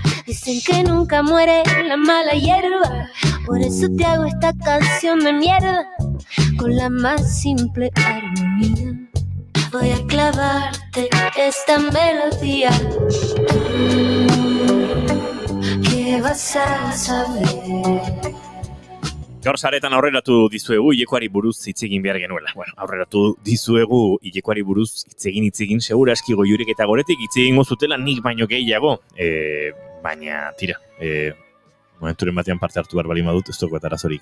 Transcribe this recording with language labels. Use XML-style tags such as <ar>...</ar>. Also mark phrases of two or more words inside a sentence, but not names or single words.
<es>Dicen que nunca muere la mala hierba, por eso te hago esta canción de mierda, con la más simple armonía. Voy a clavarte esta melodía. ¿Qué vas a saber?</es> <eu>Gaur saretan aurreratu dizuegu Ilekoari buruz hitz egin behar genuela. Bueno, aurreratu dizuegu Ilekoari buruz hitz egin, segura aski Goiurik eta Goretik hitz egingo zutela nik baino gehiago. Baina, tira, momenturen batean parte hartu behar bali madut, ez dugu eta arazorik.</eu>